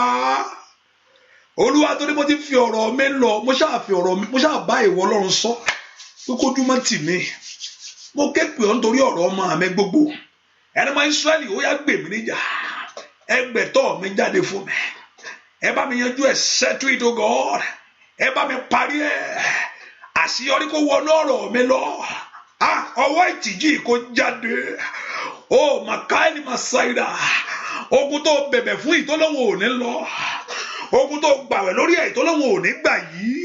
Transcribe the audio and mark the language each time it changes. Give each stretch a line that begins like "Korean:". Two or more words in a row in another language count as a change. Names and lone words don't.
Yoruba: Olúwa torí mo ti fi ọ̀rọ̀ mi lọ. Mo ṣáà bá ìwọ Ọlọ́run sọ. Pé kójú má tì mí. Mo ké pè ọ́ nítorí ọ̀rọ̀ ọmọ mi gbogbo. Ẹni ọmọ Ísírẹ́lì ó yá gbè mí níjà. Ẹgbẹ̀tọ́ mi jáde fún mi. Ẹ bá mi yanjú ẹ̀
English: settle it o God.
Yoruba: Ẹ bá mi parí ẹ̀. Àṣeyọrí kó wọnú ọ̀rọ̀ mi lọ. Ọwọ́ ìtìjú kó jáde. Màkàlì Màsáìdà. Ogun tó bẹ̀bẹ̀ fún ìtọ́lọ́wọ́ ò ní lọ. Ogun tó gbàwẹ̀ lórí ẹ̀ ìtọ́lọ́wọ́ ò ní gbà yìí.